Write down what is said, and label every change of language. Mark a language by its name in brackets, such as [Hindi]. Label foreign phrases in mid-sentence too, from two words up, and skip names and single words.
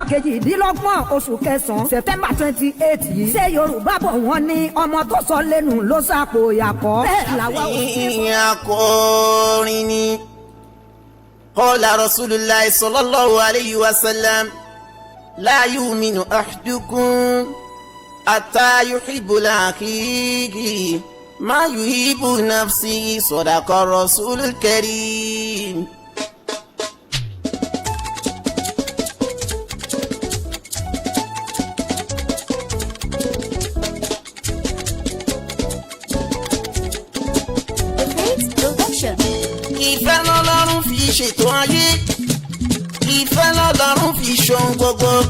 [Yoruba] kejìdínlọ́gbọ̀n oṣù kẹsàn-án September 28 yìí. ṣé Yorùbá bọ̀ wọ́n ní ọmọ tó sọ lẹ́nu ló sàpò ìyàkọ́. bẹ́ẹ̀ làwa ò sí. akọrin ni [Arabic] قال رسول الله صلى الله عليه وسلم لا يؤمن أحدكم حتى يحب لأخيه ما يحب لنفسه صدق الرسول الكريم. [Yoruba] Ìfẹ́ lọ́lọ́run fi ṣètò ayé, ìfẹ́ lọ́lọ́run fi ṣohun gbogbo.